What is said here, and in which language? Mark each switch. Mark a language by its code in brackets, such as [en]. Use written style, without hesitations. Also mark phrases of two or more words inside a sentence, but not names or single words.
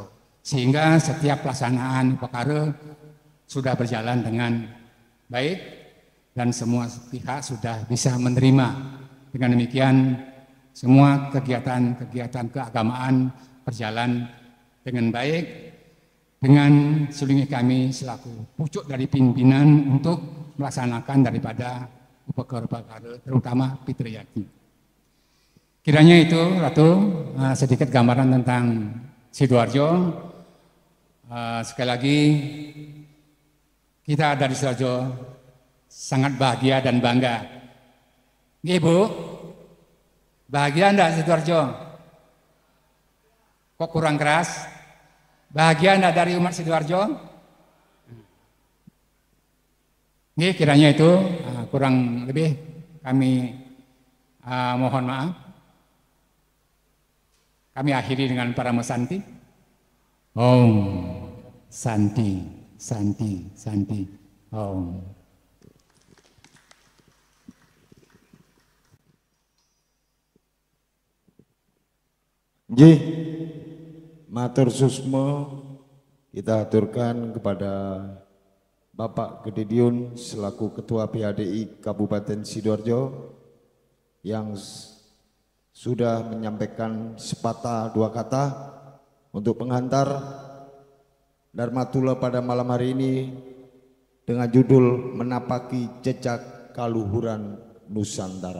[id] Sehingga setiap pelaksanaan upakara sudah berjalan dengan baik dan semua pihak sudah bisa menerima. Dengan demikian semua kegiatan-kegiatan keagamaan berjalan dengan baik dengan sulingih kami selaku pucuk dari pimpinan untuk melaksanakan daripada upakara-upakara terutama fitriyati. Kiranya itu Ratu sedikit gambaran tentang Sidoarjo. Sekali lagi kita dari Sidoarjo sangat bahagia dan bangga. Ibu, bahagia enggak Sidoarjo? Kok kurang keras? Bahagia enggak dari umat Sidoarjo? Ini kiranya itu kurang lebih kami mohon maaf. Kami akhiri dengan para mesanti. [sa] Om Santi, Santi, Santi, Om. [id] Nggih, [ban] matur susmo [id] kita aturkan kepada Bapak Gede selaku Ketua PHDI Kabupaten Sidoarjo yang sudah menyampaikan sepatah dua kata untuk penghantar Dharma Tula pada malam hari ini dengan judul Menapaki Jejak Kaluhuran Nusantara.